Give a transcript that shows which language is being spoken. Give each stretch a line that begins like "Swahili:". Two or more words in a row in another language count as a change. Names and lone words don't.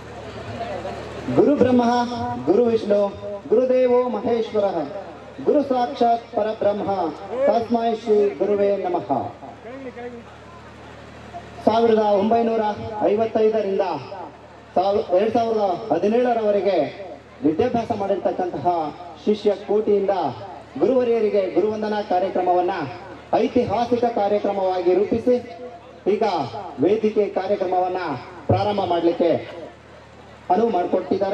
Sanskrit: ಗುರು ಬ್ರಹ್ಮ ಗುರು ವಿಷ್ಣು ಗುರುದೇವೋ ಮಹೇಶ್ವರ ಗುರು ಸಾಕ್ಷಾತ್ ಪರಬ್ರಹ್ಮ ತಸ್ಮೈ ಶ್ರೀ ಗುರುವೇ ನಮಃ.
Kannada: 1955ರಿಂದ 2017ರವರೆಗೆ ವಿದ್ಯಾಭ್ಯಾಸ ಮಾಡಿರ್ತಕ್ಕಂತಹ ಶಿಷ್ಯ ಕೋಟಿಯಿಂದ ಗುರುವರಿಯರಿಗೆ ಗುರುವಂದನಾ ಕಾರ್ಯಕ್ರಮವನ್ನ ಐತಿಹಾಸಿಕ ಕಾರ್ಯಕ್ರಮವಾಗಿ ರೂಪಿಸಿ ಈಗ ವೇದಿಕೆ ಕಾರ್ಯಕ್ರಮವನ್ನ ಪ್ರಾರಂಭ ಮಾಡಲಿಕ್ಕೆ ಅನುವು ಮಾಡಿಕೊಟ್ಟಿದ್ದಾರೆ.